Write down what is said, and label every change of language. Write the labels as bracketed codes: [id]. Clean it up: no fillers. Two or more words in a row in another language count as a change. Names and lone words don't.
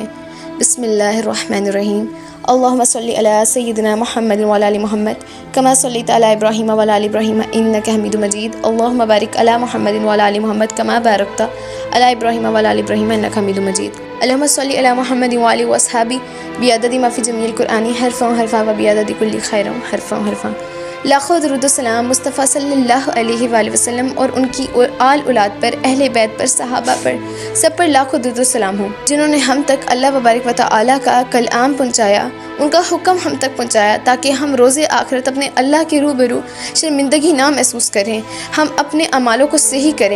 [ar] بسم اللہ الرحمن الرحیم۔ اللہم صلی علی سیدنا محمد وعلی آل محمد کما صلیت علی ابراہیم وعلی آل ابراہیم انک حمید مجید۔ اللہم بارک علی محمد وعلی آل محمد کما بارکت علی ابراہیم وعلی آل ابراہیم انک حمید مجید۔ اللہم صلی علی محمد وعلی واصحابہ بعدد ما فی جمیع القرآن حرفا حرفا و بعدد کل خیر حرفا حرفا۔ [ur] لاکھوں درود و سلام مصطفیٰ [ar] صلی اللہ علیہ وآلہ وسلم [ur] اور ان کی آل اولاد پر، اہل بیت پر، صحابہ پر، سب پر لاکھوں درود و سلام ہوں، جنہوں نے ہم تک [ar] اللہ وبارک و تعالیٰ [ur] کا کلام پہنچایا، ان کا حکم ہم تک پہنچایا تاکہ ہم روز آخرت اپنے اللہ کے روبرو شرمندگی نہ محسوس کریں، ہم اپنے اعمالوں کو صحیح کریں۔